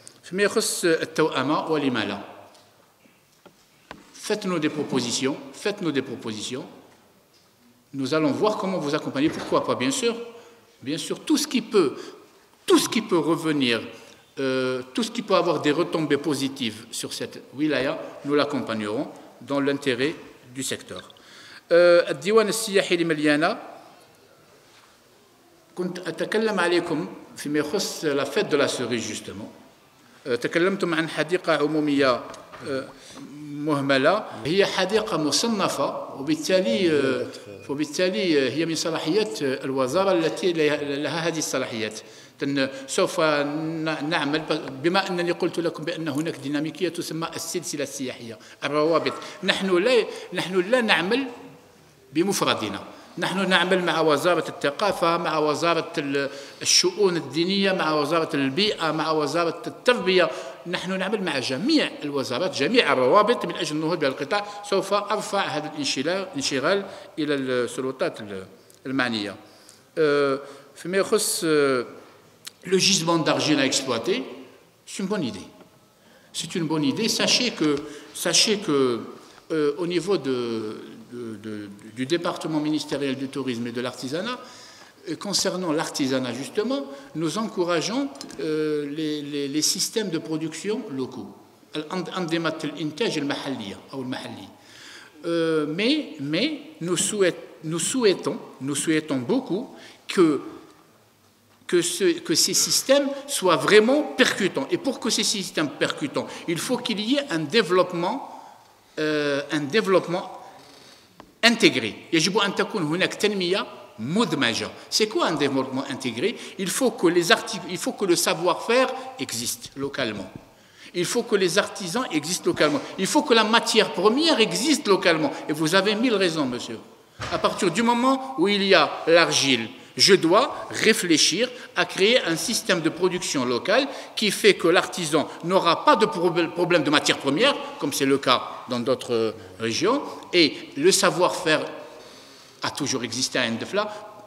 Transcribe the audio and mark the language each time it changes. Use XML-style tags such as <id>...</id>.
<ar>فيما يخص التوأمة ولما لا.</ar> <fr>Faites-nous des propositions. Nous allons voir comment vous accompagner. Pourquoi pas, bien sûr, tout ce qui peut revenir, tout ce qui peut avoir des retombées positives sur cette wilaya, nous l'accompagnerons dans l'intérêt du secteur.</fr> <ar>الديوان السياحي لمليانة كنت أتكلم عليكم فيما يخص la fête de la cerise justement. تكلمتم عن حديقة عمومية مهملة. هي حديقة مصنفة وبالتالي هي من صلاحيات الوزارة التي لها هذه الصلاحيات. سوف نعمل بما أنني قلت لكم بأن هناك ديناميكية تسمى السلسلة السياحية الروابط. نحن لا نعمل بمفردنا. نحن نعمل مع وزارة الثقافة، مع وزارة الشؤون الدينية، مع وزارة البيئة، مع وزارة التربية. نحن نعمل مع جميع الوزارات، جميع الروابط من أجل النهوض بالقطاع. سوف أرفع هذا الانشغال إلى السلطات المعنية. فيما يخص</ar> <fr>le gisement d'argile à exploiter, c'est une bonne idée. C'est une bonne idée. Sachez que au niveau du département ministériel du tourisme et de l'artisanat, concernant l'artisanat justement, nous encourageons les systèmes de production locaux.</fr> <ar>الأنظمة الإنتاج المحلية أو المحلي.</ar> <fr>Mais nous souhaitons beaucoup que ces systèmes soient vraiment percutants. Et pour que ces systèmes percutants, il faut qu'il y ait un développement intégré.</fr> <ar>يجب أن تكون هناك تنمية مدمجة.</ar> <fr>C'est quoi un développement intégré? Il faut que le savoir-faire existe localement. Il faut que les artisans existent localement. Il faut que la matière première existe localement. Et vous avez 1000 raisons, monsieur. À partir du moment où il y a l'argile, je dois réfléchir à créer un système de production locale qui fait que l'artisan n'aura pas de problème de matière première, comme c'est le cas dans d'autres régions, et le savoir-faire a toujours existé à Ndefla.</fr>